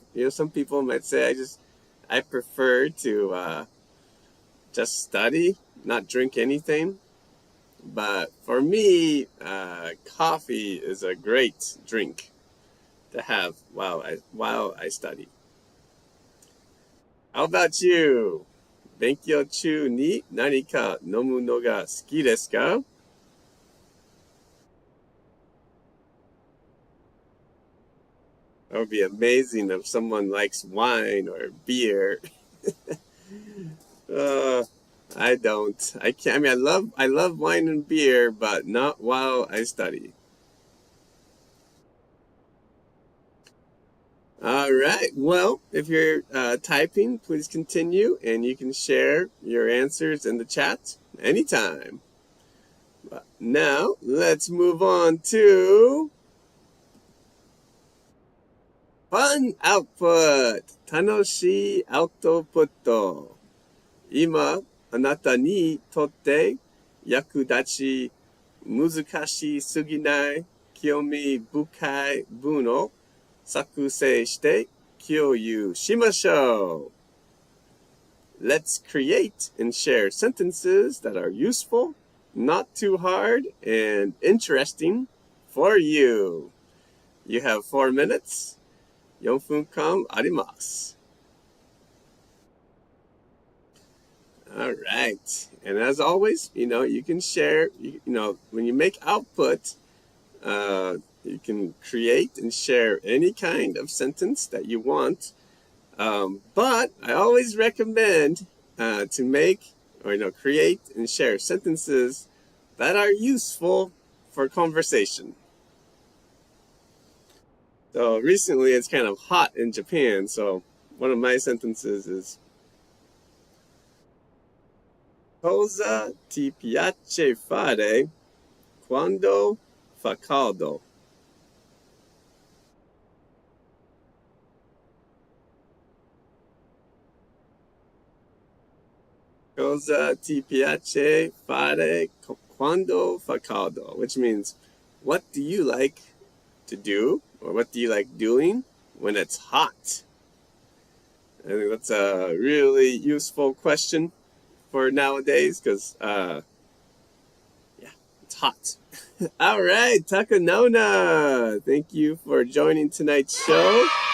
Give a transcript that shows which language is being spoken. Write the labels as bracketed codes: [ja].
[en] Some people might say I prefer to just study, not drink anything. But for me, coffee is a great drink to have while I study. How about you? [ja] 勉強中に何か飲むのが好きですか? [en] That would be amazing if someone likes wine or beer. I don't. I can't. I mean, I love wine and beer, but not while I study. All right. Well, if you're typing, please continue, and you can share your answers in the chat anytime. But now, let's move on to fun output. [ja] 楽しいアウトプット。今、あなたにとって役立ち、難しすぎない、興味深い文を作成して共有しましょう。 [en] Let's create and share sentences that are useful, not too hard, and interesting for you. You have 4 minutes. [ja] 4分間あります。 [en] All right. And as always, you can share, when you make output, you can create and share any kind of sentence that you want. But I always recommend to make or, create and share sentences that are useful for conversation. So recently it's kind of hot in Japan. So one of my sentences is, [it] Cosa ti piace fare quando fa caldo? Cosa ti piace fare quando fa caldo? [en] Which means, what do you like to do, or what do you like doing when it's hot? I think that's a really useful question for nowadays because, it's hot. All right, Takanona, thank you for joining tonight's show.